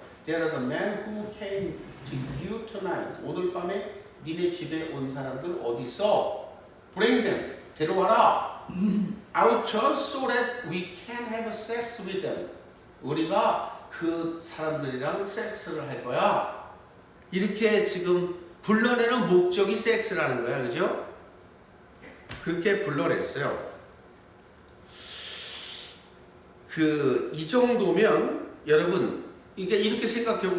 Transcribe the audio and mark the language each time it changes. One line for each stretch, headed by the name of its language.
English: There are the men who came to you tonight.
Korean: 오늘 밤에 니네 집에 온 사람들 어디 있어?
English: Bring them.
Korean: 데려와라.
English: Out so that we can have sex with them.
Korean: 우리가 그 사람들이랑 섹스를 할 거야. 이렇게 지금 불러내는 목적이 섹스라는 거야. 그죠? 그렇게 불러냈어요. 이 정도면 여러분 이렇게 생각해요.